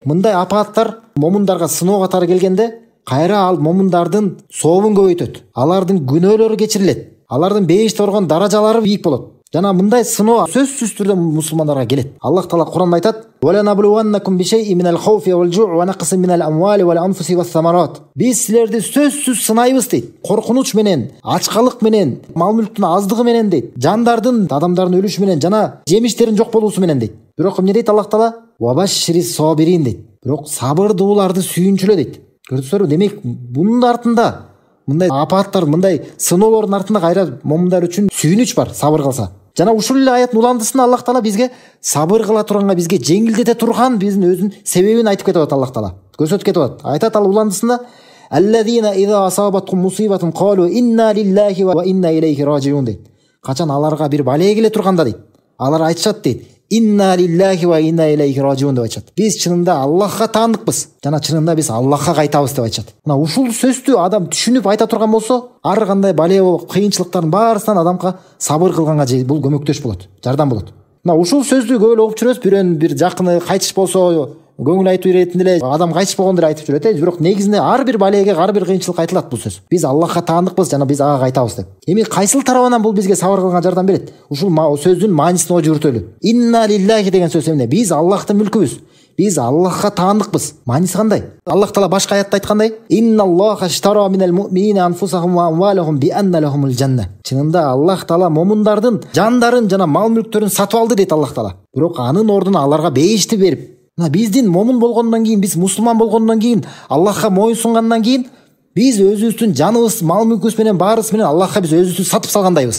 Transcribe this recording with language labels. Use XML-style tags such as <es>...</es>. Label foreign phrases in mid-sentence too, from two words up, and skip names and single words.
<ky>мындай апааттар момундарга сыноо катары келгенде кайра ал момундардын сообун көбөйтөт, алардын күнөөлөрү кечирилет, алардын бейиште оргон даражалары бийик болот. Жана мындай сыноо сөзсүз түрдө мусулмандарга келет. Аллах Таала Куранда айтат:</ky> <ar>"ولنبلونكم بشيء من الخوف والجوع ونقص من الأموال والأنفس والثمرات."</ar> <ky>Биз силерди сөзсүз сынайбыз дейт. Коркунуч менен, ачкалык менен, мал мүлктүн аздыгы менен дейт. Жандардын, адамдардын өлүшү менен жана жемиштерин жок болуусу менен дейт. Бирок эмне дейт Аллах Таала?</ky> <ar>"وبشر الصابرين"</ar> <ky>дейт. Бирок сабырдууларды сүйүнчүлө дейт. Көрдүңүзбү? Демек бунун артында мындай апааттар, мындай сыноолордун артында кайра момундар үчүн сүйүнүч бар, сабыр кылса. Жана ушул эле аяттын уландысында Аллах Таала бизге сабыр кыла турганга, бизге жеңилдете турган биздин өзүнүн себебин айтып кетип атат. Аллах Таала көрсөтүп кетип атат. Айтат ал уландысында:</ky> <ar>"الذين إذا أصابتهم مصيبة قالوا إنا لله وإنا إليه راجعون" дейт.</ar> <ky>Качан аларга бир бале келе турганда дейт, алар айтышат дейт:</ky> <ar>"إنا لله وإنا إليه راجعون"</ar> <ky>деп айтышат. Биз чынында Аллахка таандыкпыз, жана чынында биз Аллахка кайтабыз деп айтышат. Мына ушул сөздү адам түшүнүп айта турган болсо, ар кандай бале, кыйынчылыктардын баарысынан адамга сабыр кылганга бул көмөктөш болот, жардам болот. Мына ушул сөздү көп эле угуп жүрөбүз. Бирөөнүн бир жакыны кайтыш болсо, көңүл айтуу иретинде эле адам кайтыш болгондо эле айтып жүрөт. Бирок негизинде ар бир балеге, ар бир кыйынчылыкка айтылат бул сөз. Биз Аллахка таандыкпыз, жана биз ага кайтабыз деп. Эми кайсыл тарабынан бул бизге сабыр кылганга жардам берет? Ушул сөздүн маанисин жүртөлү.</ky> <ar>إنا لله</ar> <ky>деген сөз эмне? Биз Аллахтын мүлкүбүз. Биз Аллахка таандыкпыз. Мааниси кандай? Аллах Таала башка аятта айткандай:</ky> <ar>"إن الله اشترى من المؤمنين أنفسهم وأموالهم بأن لهم الجنة."</ar> <ky>Чынында Аллах Таала момундардын жандарын жана мал мүлктөрүн сатып алды дейт Аллах Таала. Бирок анын ордуна аларга бейишти берип, биздин момун болгондон кийин, биз мусулман болгондон кийин, Аллахка моюн сунгандан кийин биз өзүбүздүн жаныбыз, мал мүлкүбүз менен баарыбыз менен Аллахка биз өзүбүздү сатып салгандайбыз.</ky>